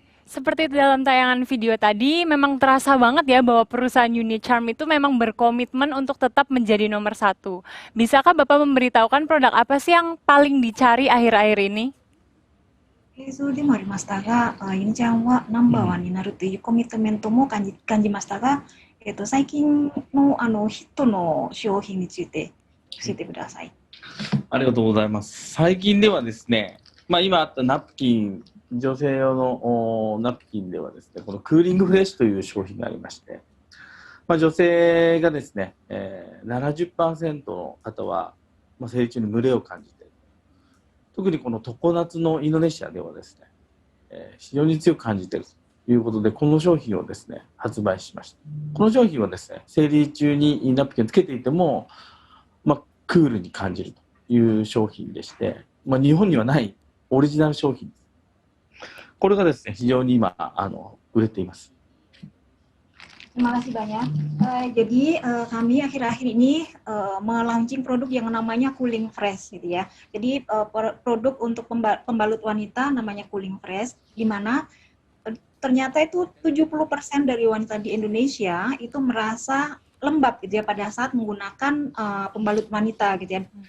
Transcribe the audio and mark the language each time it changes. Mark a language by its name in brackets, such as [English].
[Indonesian] Seperti dalam tayangan video tadi, memang terasa banget ya bahwa perusahaan Unicharm itu memang berkomitmen untuk tetap menjadi nomor satu. Bisakah Bapak memberitahukan produk apa sih yang paling dicari akhir-akhir ini? [Japanese] 映像でもありましたが、ユニちゃんはナンバーワンになるというコミットメントも感じましたが、最近のヒットの商品について教えてください。ありがとうございます。最近ではですね、今あったナプキン、女性用のナプキンではですね、このクーリングフレッシュという商品がありまして、女性がですね、70% の方は、生理中に蒸れを感じている。特にこの常夏のインドネシアではですね、非常に強く感じているということで、この商品をですね、発売しました。この商品はですね、生理中にナプキンをつけていても、クールに感じるという商品でして、日本にはないオリジナル商品です。これがですね、非常に今売れています。 [Indonesian] Terima kasih banyak. Jadi kami akhir-akhir ini melaunching produk yang namanya Cooling Fresh gitu ya. Jadi produk untuk pembalut wanita namanya Cooling Fresh, di mana ternyata itu 70% dari wanita di Indonesia itu merasa lembab gitu ya pada saat menggunakan pembalut wanita gitu ya.